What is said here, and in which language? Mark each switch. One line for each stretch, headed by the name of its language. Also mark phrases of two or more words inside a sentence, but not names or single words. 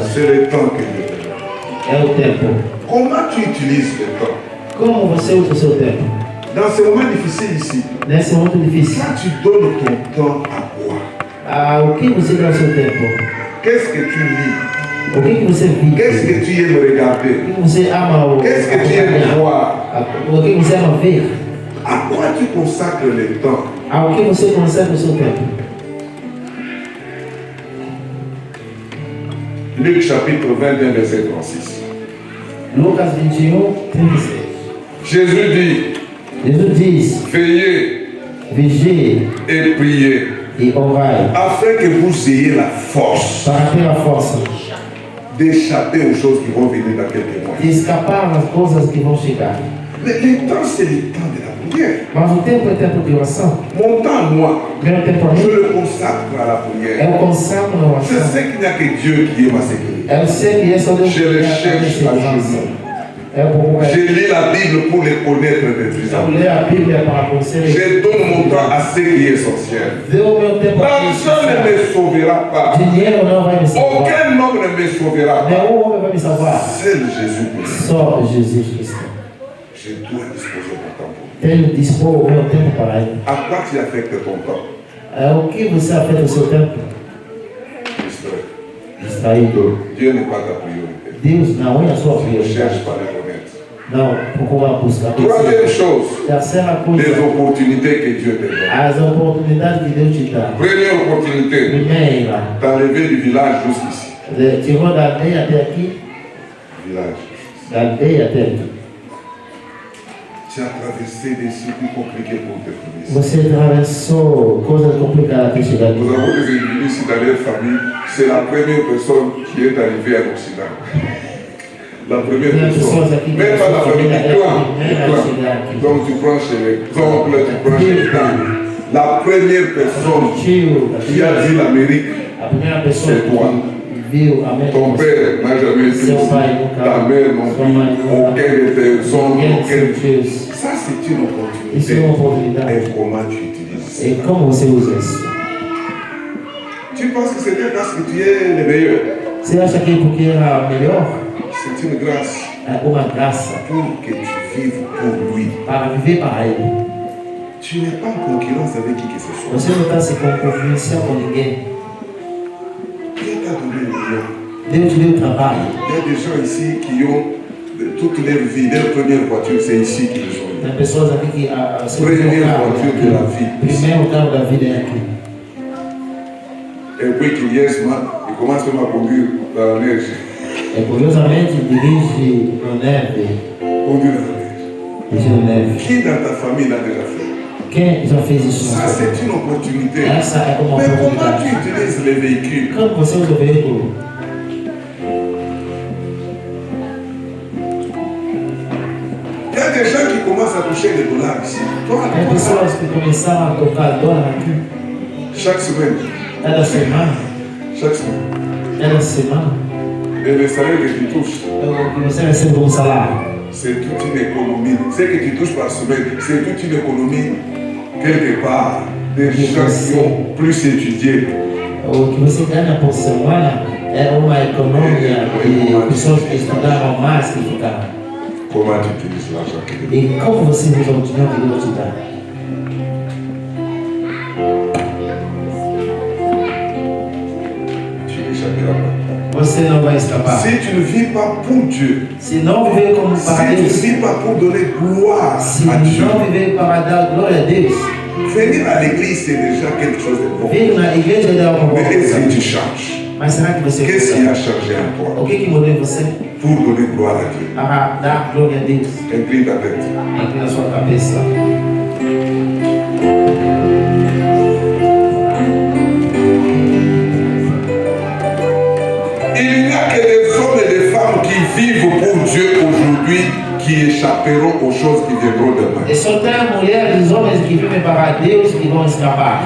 French: c'est le temps que Dieu te donne.
Portuguese: é o tempo.
French: Comment tu utilises le temps?
Portuguese: Como você usa o seu tempo?
French: Dans ces moments difficiles ici,
Portuguese: Nesse momento difícil,
French: quand tu donnes ton temps à quoi?
Portuguese: o que você dá o seu tempo?
French: Qu'est-ce que tu lis?
Portuguese: O que você vive?
French: Qu'est-ce que tu aimes regarder?
Portuguese: O que você ama
French: Qu'est-ce que tu aimes
Portuguese: acompanhar?
French: voir?
Portuguese: O que você ama ver?
French: À quoi tu consacres le temps?
Portuguese: Ao que você consome o seu tempo?
French: Luc chapitre 21, verset 36.
Portuguese: Lucas 21, 36.
French: Jésus dit,
Portuguese: Jesus diz:
French: veillez
Portuguese: vigie
French: et priez,
Portuguese: e orai,
French: afin que vous ayez la force
Portuguese: para ter a força
French: d'échapper aux choses qui vont venir dans quelques mois.
Portuguese: de escapar das coisas que vão chegar.
French: Mais le temps, c'est le temps de la prière.
Portuguese: Mas o tempo é tempo de oração.
French: Mon temps, moi,
Portuguese: Meu tempo a
French: je
Portuguese: mim
French: le consacre à la prière.
Portuguese: é o consagro na
French: Je
Portuguese: oração.
French: sais qu'il n'y a que Dieu qui est ma sécurité.
Portuguese: Eu sei que esse é o Deus
French: Je le
Portuguese: que é a
French: cherche
Portuguese: minha
French: à
Portuguese: segurança.
French: genoux.
Portuguese: É bom.
French: Je lis la Bible pour les connaître de plus en
Portuguese: Eu
French: plus.
Portuguese: leio a Bíblia para conhecer.
French: Je donne mon temps à ce qui est essentiel.
Portuguese: Dê o meu tempo a
French: L'argent ne me sauvera pas.
Portuguese: Dinheiro não vai me salvar.
French: Aucun homme ne me sauvera pas.
Portuguese: Nenhum homem vai me salvar.
French: Seul Jésus-Christ.
Portuguese: Só Jesus Cristo.
French: Je dois disposer mon temps pour lui.
Portuguese: Tenho que dispor o meu tempo para Ele.
French: À quoi tu affectes ton temps?
Portuguese: O que você afeta o seu tempo?
French: Distrait.
Portuguese: Distraído.
French: Dieu n'est pas ta priorité.
Portuguese: Deus não é a sua
French: Tu ne
Portuguese: prioridade.
French: cherches pas à le connaître.
Portuguese: Não, procura buscar.
French: Troisième chose,
Portuguese: Terceira
French: les
Portuguese: coisa,
French: opportunités que Dieu te donne.
Portuguese: as oportunidades que Deus te dá.
French: Première opportunité,
Portuguese: Primeira,
French: t'as levé du village jusqu'ici.
Portuguese: tirou da aldeia até aqui,
French: Village.
Portuguese: da aldeia até aqui.
French: Tu as traversé des circuits compliqués pour te trouver ici.
Portuguese: Você atravessou coisas complicadas até chegar
French: Nous
Portuguese: aqui.
French: avons des individus ici dans leur famille, c'est la première personne qui est arrivée à l'Occident. La première
Portuguese: Tem
French: personne.
Portuguese: pessoas aqui que
French: Même pas la famille du clan.
Portuguese: a chegar aqui.
French: Donc tu prends chez les oncles, tu prends chez les tantes. La première personne
Portuguese: Tio,
French: qui a vu l'Amérique,
Portuguese: a primeira pessoa
French: C'est toi.
Portuguese: que viu a América.
French: ton père n'a jamais été
Portuguese: Seu
French: ici.
Portuguese: pai nunca.
French: Ta mère non
Portuguese: Sua mãe
French: plus,
Portuguese: nunca.
French: aucun de tes oncles,
Portuguese: Ninguém de
French: aucun.
Portuguese: seus tios.
French: Ça c'est une
Portuguese: Isso é
French: opportunité.
Portuguese: uma oportunidade.
French: Et comment tu utilises
Portuguese: E como você usa isso?
French: Tu penses que c'est parce que tu es le meilleur.
Portuguese: Você acha que porque era melhor?
French: C'est une grâce
Portuguese: É uma graça
French: pour que tu vives pour lui.
Portuguese: para viver para Ele.
French: Tu n'es pas en concurrence avec qui que ce soit.
Portuguese: Você não está se concorrenciando com ninguém.
French: Dieu t'a donné le bien.
Portuguese: Deus te deu trabalho.
French: Il y a des gens ici qui ont toute leur vie, leur première voiture, c'est ici qu'ils ont eu.
Portuguese: Tem pessoas aqui que a seu Primeiro primeiro carro é
French: motivo de la vie.
Portuguese: aqui. Primeiro carro da vida é aqui.
French: Et puis curieusement, ils commencent même à conduire dans la neige.
Portuguese: É curiosamente dirige no neve.
French: Conduire dans la neige.
Portuguese: Dirige no neve.
French: Qui dans ta famille l'a déjà fait?
Portuguese: Quem já fez isso?
French: Ça, c'est une opportunité.
Portuguese: Essa é uma
French: Mais comment tu
Portuguese: oportunidade.
French: utilises les véhicules?
Portuguese: Como você usa o veículo?
French: Il y a des gens qui commencent à toucher les dollars ici. Toi,
Portuguese: Tem
French: comment ça?
Portuguese: pessoas que começaram a tocar dólar aqui.
French: Chaque semaine.
Portuguese: Cada semana.
French: Chaque semaine.
Portuguese: Cada semana.
French: Et le salaire que tu touches,
Portuguese: O que você recebe como salário.
French: c'est toute une économie. Ce que tu touches par semaine, c'est toute une économie quelque part. Des gens qui ont plus étudié.
Portuguese: O que você ganha por semana é uma economia de pessoas que estudaram mais que ficaram.
French: Comment tu utilises l'argent que Dieu
Portuguese: E como você usa o dinheiro que Deus te dá?
French: tu n'échapperas pas.
Portuguese: Você não vai escapar.
French: Si tu ne vis pas pour Dieu,
Portuguese: Se não viver como
French: si
Portuguese: para
French: tu ne
Portuguese: Deus,
French: vis pas pour donner gloire
Portuguese: se
French: à Dieu,
Portuguese: não viver para dar glória a Deus,
French: venir à l'église c'est déjà quelque chose de bon.
Portuguese: vir na igreja é algo bom.
French: Mais est-ce que tu changes?
Portuguese: Mas será que você
French: Qu'est-ce qui a changé en
Portuguese: O
French: toi
Portuguese: que mudou em você?
French: pour donner gloire à Dieu?
Portuguese: Para dar glória a Deus.
French: Incline ta tête.
Portuguese: Aqui na sua cabeça.
French: Il n'y a que des hommes et des femmes qui vivent pour Dieu aujourd'hui qui échapperont aux choses qui viendront demain.
Portuguese: E só tem mulheres e homens que vivem para Deus que vão escapar.